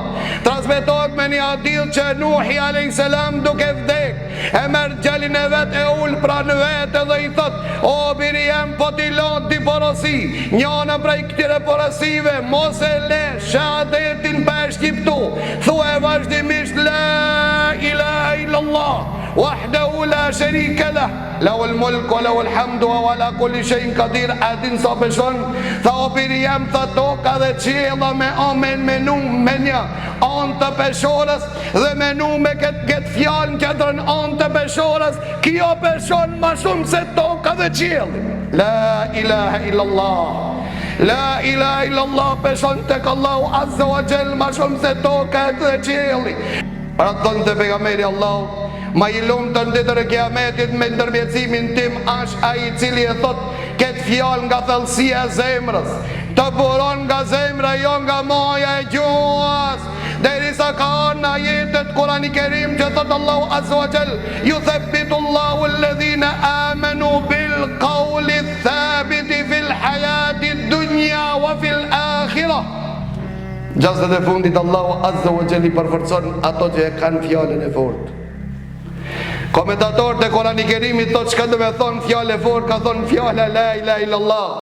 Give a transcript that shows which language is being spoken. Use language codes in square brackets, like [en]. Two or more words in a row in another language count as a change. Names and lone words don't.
[sq] Transmetohet me një hadith që Nuhi a.s. duke vdek, e merr gjalin e vet e ul pranë vete dhe i thot, o biri jem, po t'i lon t'i porosi, njëna prej këtire porosive, mos e le shahadetin për shqiptu, thue vazhdimisht [ar] لا إله إلا الله وحده لا شريك له، له الملك وله الحمد وهو على كل شيء قدير. [sq] A din sa peshon? Tha o biri jem, tha toka dhe qiella me amen menu me një anë të peshorës dhe menu me këtë fjalë këtërën anë të peshorës, kjo peshon ma shumë se toka dhe qielli. [ar] لا إله إلا الله، لا إله إلا الله [sq] peshon tek [ar] الله عز وجل [sq] ma shumë se toka dhe qielli. Pra thonë të pejgamberi Allahu, ma i lumë të nditër e kiametit me ndërmjetësimin tim është ai i cili e thot këtë fjalë nga thellësia e zemrës, të buron nga zemra jo nga moja e gjuhës, derisa ka në ajetet Kurani Kerim që thot [ar] الله عز وجل، يثبت الله الذين آمنوا بالقول الثابت في الحياة الدنيا وفي الآخرة. [sq] Gjasët e fundit [ar] الله عز وجل [sq] i përforcon ato që e kanë fjalën e fortë. Komentatorët e Kurani Kerimit thot çka do me thonë fjalë e fortë, ka thonë fjala [ar] لا إله إلا الله.